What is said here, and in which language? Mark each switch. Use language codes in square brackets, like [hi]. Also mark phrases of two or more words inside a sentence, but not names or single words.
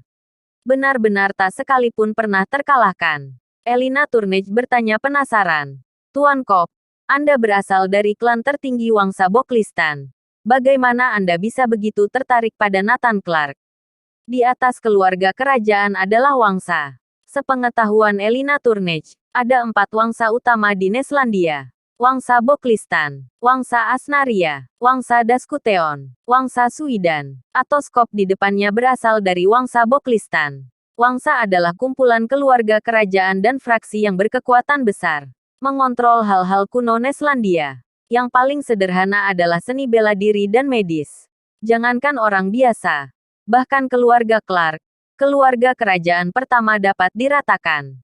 [id] Benar-benar tak sekalipun pernah terkalahkan. Elina Turnage bertanya penasaran. Tuan Kop, Anda berasal dari klan tertinggi Wangsa Boklistan. Bagaimana Anda bisa begitu tertarik pada Nathan Clark? Di atas keluarga kerajaan adalah Wangsa. Sepengetahuan Elina Turnage, ada 4 Wangsa utama di Neslandia. Wangsa Boklistan, Wangsa Asnaria, Wangsa Daskuteon, Wangsa Suidan. Atoskop di depannya berasal dari Wangsa Boklistan. Wangsa adalah kumpulan keluarga kerajaan dan fraksi yang berkekuatan besar. Mengontrol hal-hal kuno Neslandia. Yang paling sederhana adalah seni bela diri dan medis. Jangankan orang biasa, bahkan keluarga Clark, keluarga kerajaan pertama dapat diratakan.